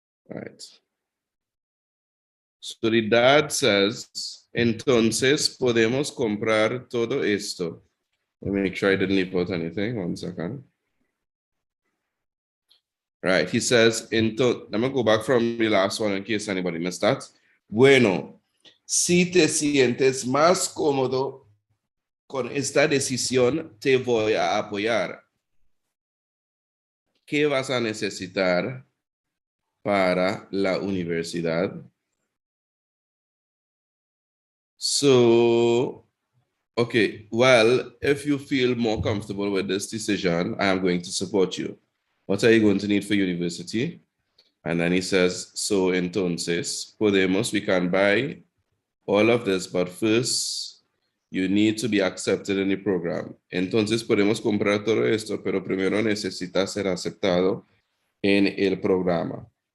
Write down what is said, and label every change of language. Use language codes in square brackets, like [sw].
[en] All right. So the dad says, [es] entonces podemos comprar todo esto. [en] Let me make sure I didn't leave out anything. 1 second. Right. He says, I'm going to go back from the last one in case anybody missed that. [es] Bueno, si te sientes más cómodo con esta decisión, te voy a apoyar. ¿Qué vas a necesitar para la universidad? [en] So, okay, well, if you feel more comfortable with this decision, I am going to support you. What are you going to need for university? And then he says, so entonces, we can buy all of this, but first, you need to be accepted in the program. [es] Entonces, podemos comprar todo esto, pero primero necesitas ser aceptado en el programa.